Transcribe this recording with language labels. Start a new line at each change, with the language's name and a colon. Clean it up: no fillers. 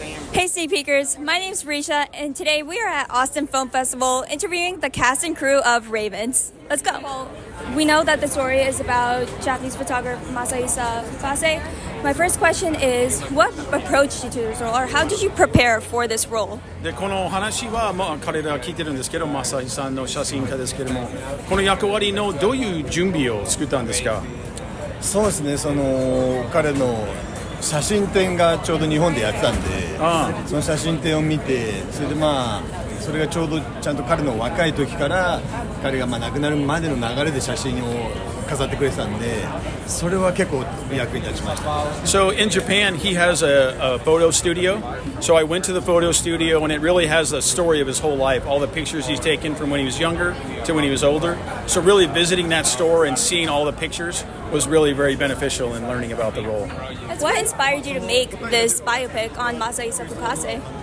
English: Hey Sneak Peekers, my name's Risha, and today we are at Austin Film Festival interviewing the cast and crew of Ravens. Let's go. Well, we know that the story is about Japanese photographer Masahisa Fukase. My first question is, what approach did you to this role, or how did you prepare for this role?
Japanese: でこの話は、彼らは聞いてるんですけど、正井さんの写真家ですけども、この役割のどういう準備を作ったんですか？そうですね、彼の写真展がちょうど日本でやってたんで、その写真展を見て、それでそれがちょうどちゃんと彼の若い時から彼が亡くなるまでの流れで写真を飾ってくれてたんで、それは結構役に立ちました。
English: So in Japan, he has a photo studio. So I went to the photo studio, and it really has the story of his whole life, all the pictures he's taken from when he was younger to when he was older. So really visiting that store and seeing all the pictures was really very beneficial in learning about the role. What inspired you to make this biopic on Masahisa Fukase?